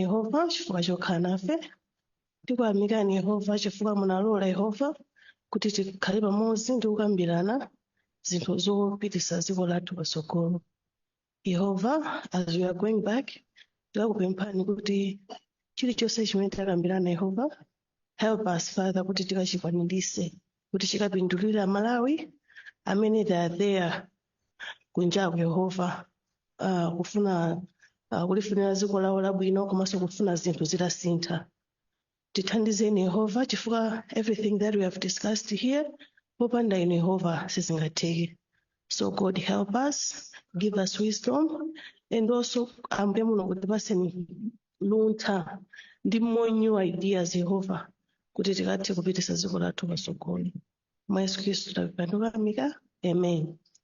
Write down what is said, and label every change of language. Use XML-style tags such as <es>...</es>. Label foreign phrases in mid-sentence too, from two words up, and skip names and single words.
<ny>Yehova chifukwa chokhala nafe, tikuyamikani Yehova chifukwa munalola Yehova kuti tikhale pamodzi ndi kukambirana zinthu zopititsa dziko lathu patsogolo. Yehova,</ny> <en>as we are going back,</en> <ny>tikakupemphani kuti chilichonse chimene takambirana Yehova</ny> <en>help us Father</en> <ny>kuti tikachikwanirise kuti chikapindulira Malawi amene</ny> <en>they are there</en> <ny>kunja kwa Yehova kufuna kulifunira dziko lawo labwino komanso kufuna zinthu zitasintha. Tithandizeni Yehova chifukwa</ny> <en>everything that we have discussed here</en> <ny>popanda inu Yehova sizingatheke.</ny> <en>So God help us, give us wisdom, and also</en> <ny>ambuye mulungu tipaseni luntha ndi</ny> <en>more new ideas</en> <ny>Yehova kuti tikathe kupitisa dziko lathu patsogolo. Mwa Yesu Khristu tapemphera. Amen.</ny>